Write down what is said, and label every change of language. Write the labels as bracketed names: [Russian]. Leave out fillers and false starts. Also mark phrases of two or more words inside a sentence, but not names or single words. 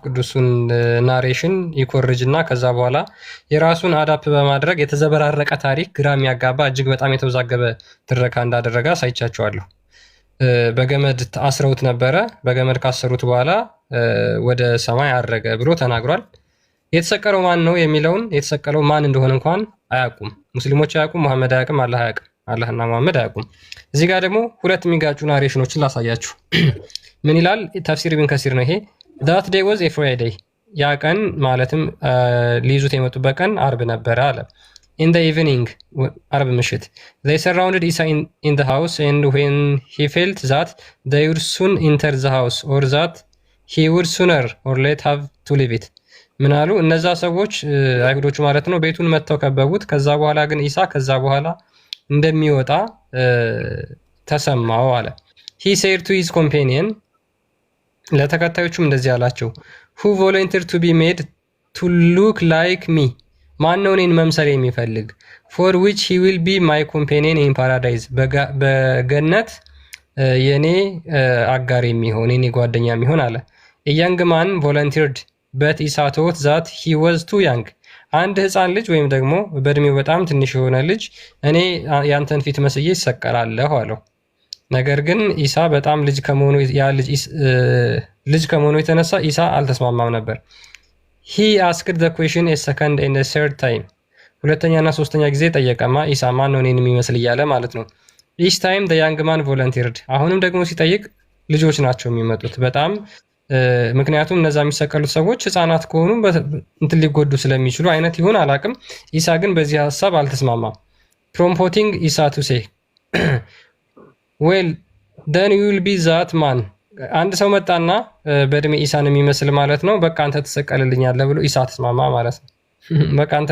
[Amharic] ቅዱሱን ናሬሽን ይኮርጅ እና ከዛ በኋላ የራሱን አዳፕ በማድረግ የተዘበራረቀ ታሪክ፣ ግራ የሚያጋባ እጅግ በጣም የተወዛገበ ትረካ እንዳደረገ አሳይቻችኋለሁ። በገመድ አስረውት ነበረ። በገመድ ካሰሩት በኋላ ወደ ሰማይ አረገ ብሎ ተናግሯል። የተሰቀለው ማን ነው የሚለውን የተሰቀለው ማን እንደሆነ እንኳን አያውቁም። ሙስሊሞች አያውቁም፣ መሐመድ አያውቅም፣ አላህ አያውቅም። አላህና መሐመድ አያውቁም። እዚህ ጋር ደግሞ ሁለት የሚጋጩ ናሬሽኖችን ላሳያችሁ። ምን ይላል? ተፍሲር ኢብን ከሲር ነው ይሄ። [English] that day was a Friday፣ [Amharic] ያ ቀን ማለትም ሊይዙት የመጡበት ቀን አርብ ነበረ አለ። [English] in the evening፣ [Amharic] አርብ ምሽት [English] they surrounded Isa in the house and when he felt that they would soon enter the house or that he would sooner or later have to leave it። [Amharic] ምን አሉ እነዛ ሰዎች አይሁዶቹ ማለት ነው። ቤቱን መጥተው ከበቡት። ከዛ በኋላ ግን ኢሳ ከዛ በኋላ እንደሚወጣ ተሰማው አለ። [English] he said to his companion፣ [Amharic] ለተከታዮቹም እንደዚህ አላቸው፣ [English] who volunteered to be made to look like me፣ [Amharic] ማን ነው እኔን መምሰል የሚፈልግ? [English] for which he will be my companion in paradise፣ [Amharic] በገነት የኔ አጋር የሚሆን የኔ ጓደኛ የሚሆን አለ። [English] a young man volunteered but Isa thought that he was too young፣ [Amharic] አንድ ህፃን ልጅ ወይም ደግሞ በእድሜው በጣም ትንሽ የሆነ ልጅ እኔ ያንተን ፊት መስዬ ይሰቀላለሁ አለው። ነገር ግን ኢሳ በጣም ልጅ ከመሆኑ የተነሳ ኢሳ አልተስማማም ነበር። [English] he asked the question a second and a third time፣ [Amharic] ሁለተኛና ሶስተኛ ጊዜ ጠየቀማ ኢሳ ማን ነው እኔን የሚመስል እያለ ማለት ነው። [English] each time the young man volunteered፣ [Amharic] አሁንም ደግሞ ሲጠይቅ ልጆች ናቸው የሚመጡት። በጣም ምክንያቱም እነዛ የሚሰቀሉት ሰዎች ህፃናት ከሆኑ እንትን ሊጎዱ ስለሚችሉ አይነት ይሁን አላቅም። ኢሳ ግን በዚህ ሀሳብ አልተስማማም። [English] prompting Isa to say well then you will be that man። [Amharic] አንድ ሰው መጣና በእድሜ ኢሳን የሚመስል ማለት ነው፣ በቃ አንተ ትሰቀልልኛለህ ብሎ ኢሳ ተስማማ ማለት ነው። በቃ አንተ